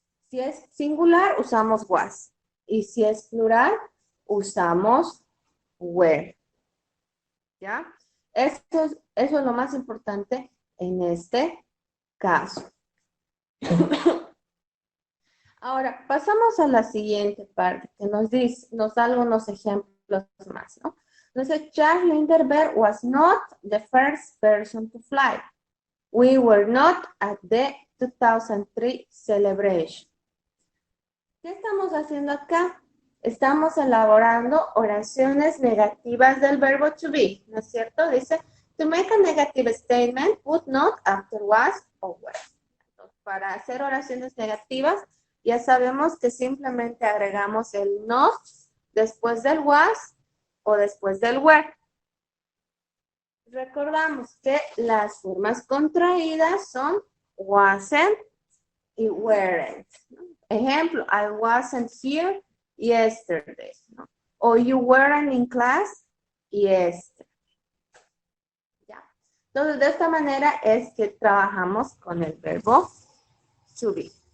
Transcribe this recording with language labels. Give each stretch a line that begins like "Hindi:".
Spanish: Si es singular, usamos was. Y si es plural, usamos were. ¿Ya? Eso es lo más importante en este caso. Ahora, pasamos a la siguiente parte que nos da algunos ejemplos más, ¿no? Entonces,
English: Charles Lindbergh was not the first person to fly. We were not at the 2003 celebration.
Spanish: ¿Qué estamos haciendo acá? Estamos elaborando oraciones negativas del verbo to be, ¿no es cierto? Dice,
English: to make a negative statement, put not after was or were.
Spanish: Entonces, para hacer oraciones negativas, ya sabemos que simplemente agregamos el not después del was o después del were. Recordamos que las formas contraídas son wasn't y weren't, ¿no? Ejemplo,
English: I wasn't here yesterday,
Spanish: ¿no? O
English: you weren't in class yesterday.
Spanish: ¿Ya? Entonces, de esta manera es que trabajamos con el verbo to be.